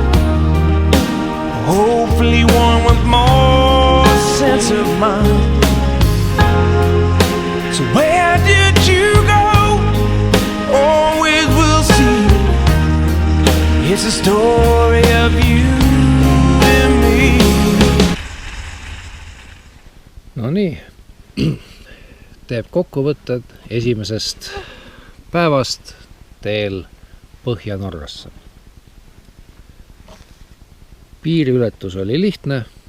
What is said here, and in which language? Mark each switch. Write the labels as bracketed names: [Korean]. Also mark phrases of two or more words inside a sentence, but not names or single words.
[English] Hopefully one with more sense of mind. So where did you go? Always we'll see. It's a story of you and me. [Estonian] No nii, teeb kokkuvõtted esimesest päevast teel Põhja-Norrasse. Piiriületus oli lihtne.